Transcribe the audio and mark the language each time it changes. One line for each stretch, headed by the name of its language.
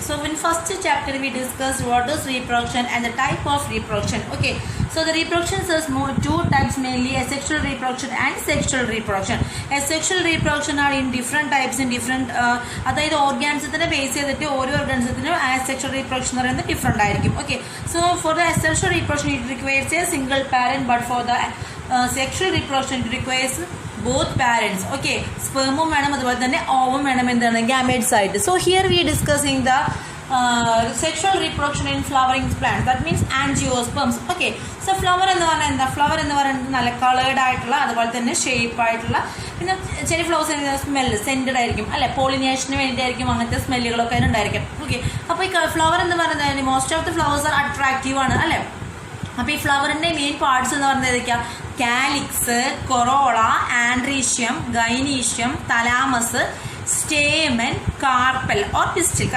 English: So in first chapter we discussed what is reproduction and the type of reproduction. Okay, so the reproduction is two types mainly, asexual reproduction and sexual reproduction. Asexual reproduction are in different
Malayalam: types in different അതായത് ഓർഗാനിസത്തിനെ base ചെയ്തിട്ട് ഓരോ ഓർഗാനിസത്തിനും asexual reproduction എന്ന് പറയുന്നത് different ആയിരിക്കും.
English: Okay, so for the asexual reproduction it requires a single parent, but for the sexual reproduction it requires both parents.
Malayalam: Okay, spermum വേണം അതുപോലെ തന്നെ ovum വേണം എന്താണ് gametes ആയിട്ട്.
English: So here we are discussing the sexual reproduction in flowering plants, that means angiosperms.
Malayalam: Okay, so flower എന്ന് പറഞ്ഞാൽ എന്താ, flower എന്ന് പറയുന്നത് നല്ല കളേർഡ് ആയിട്ടുള്ള അതുപോലെ തന്നെ ഷേപ്പ് ആയിട്ടുള്ള, പിന്നെ ചില ഫ്ലവേഴ്സിന് സ്മെല്ല് സെൻറ്റഡ് ആയിരിക്കും അല്ലെ, പോളിനേഷന് വേണ്ടിയിട്ടായിരിക്കും അങ്ങനത്തെ സ്മെല്ലുകളൊക്കെ ഉണ്ടായിരിക്കും. ഓക്കെ, അപ്പോൾ ഈ ഫ്ലവർ എന്ന് പറയുന്നത്
English: most of the flowers are attractive
Malayalam: ആണ് അല്ലെ. അപ്പോൾ ഈ ഫ്ലവറിൻ്റെ മെയിൻ പാർട്സ് എന്ന് പറയുന്നത് ഏതൊക്കെയാ, calyx, corolla, androecium, gynoecium, thalamus, stamen, carpal or pistil.